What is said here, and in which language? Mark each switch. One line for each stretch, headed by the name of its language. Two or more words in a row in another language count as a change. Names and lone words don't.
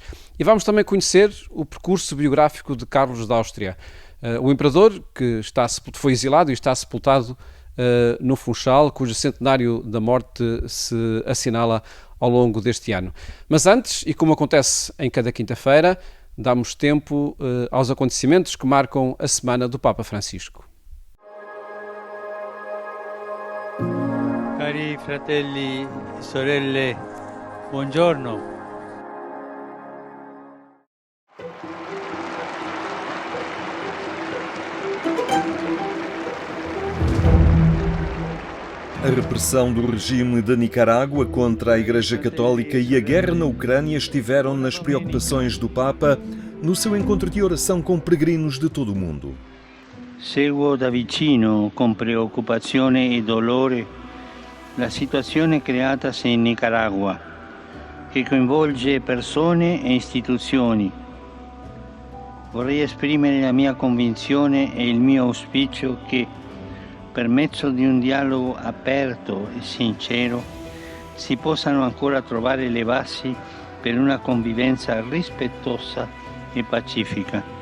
Portuguese: E vamos também conhecer o percurso biográfico de Carlos da Áustria, o imperador que foi exilado e está sepultado no Funchal, cujo centenário da morte se assinala ao longo deste ano. Mas antes, e como acontece em cada quinta-feira, damos tempo aos acontecimentos que marcam a semana do Papa Francisco.
Italian: Cari fratelli e sorelle, buongiorno.
Portuguese: A repressão do regime da Nicarágua contra a Igreja Católica e a guerra na Ucrânia estiveram nas preocupações do Papa no seu encontro de oração com peregrinos de todo o mundo.
Italian: Seguo da vicino, con preoccupazione e dolore, la situazione creatasi in Nicaragua, che coinvolge persone e istituzioni. Vorrei esprimere la mia convinzione e il mio auspicio che, per mezzo di un dialogo aperto e sincero, si possano ancora trovare le basi per una convivenza rispettosa e pacifica.